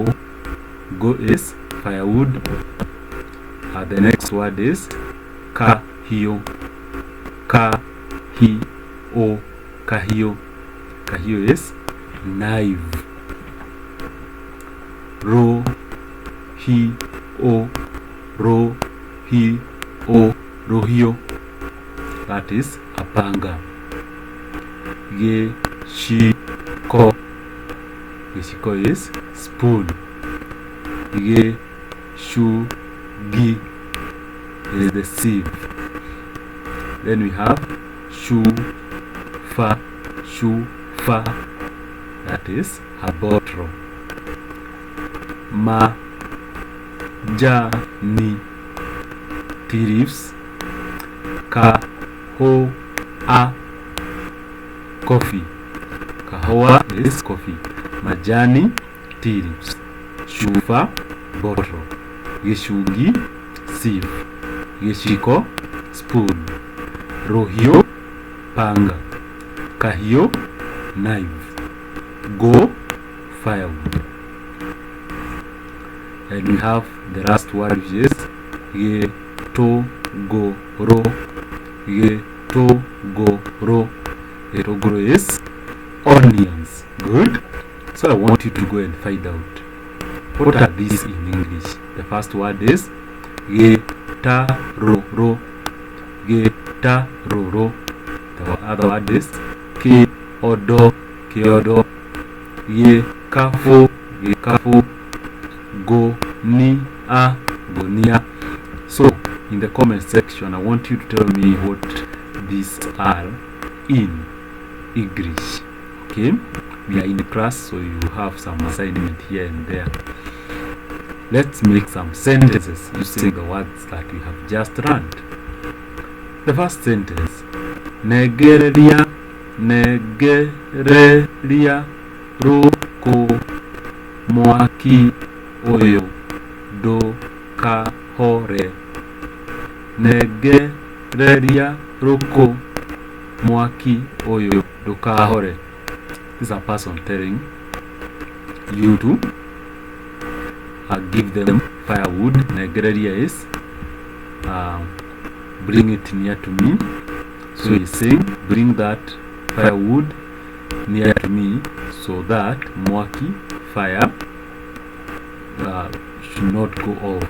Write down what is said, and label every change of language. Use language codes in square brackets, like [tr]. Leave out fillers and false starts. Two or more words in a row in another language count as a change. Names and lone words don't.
[en] Go is firewood. The next word is kahio. [ki] Kahio. Kahio. [en] Kahio is knife. [ki] Ro, hi, o, ro, hi, o, rohio. [en] That is a panga. [ki] Ge, shi, ko. [en] Geshiko is spoon. [ki] Ge, shu, gi [en] is the sieve. Then we have [ki] shu, fa. [en] That is a bottle. [ki] Ma, ja, ni, [en] tea leaves. [ki] Ka, ho, a, coffee. [en] Kahoa is coffee. Majani, tea leaves. Shufa, bottle. Geshugi, sieve. Geshiko, spoon. Rohio, panga. Kahio, knife. Go, firewood. And we have the last word, which is [ki] ge, to, go, ro. Ge, to, go, ro. Ge, to, go, ro [en] is onions. Good. So I want you to go and find out what are these in English. The first word is ge, [ki] ta, ro, ro. Ge, ta, ro, ro. [en] The other word is [ki] ke, odo, ke, odo. Ye, kafo, ge, kafo. Go, ni, a, gonia. [en] So in the comment section, I want you to tell me what these are in English. Okay, we are in the class, so you have some assignment here and there. Let's make some sentences using the words that we have just learned. The first sentence: [ki] negereria, negereria, roko, mwaki, oyo, do, ka, hore. Negereria, roko, mwaki, oyo, do, ka, hore. [en] This is a person telling you to give them firewood. Negereria is bring it near to me. So he's saying, bring that firewood near to me so that [ki] mwaki, fire, [en] should not go off.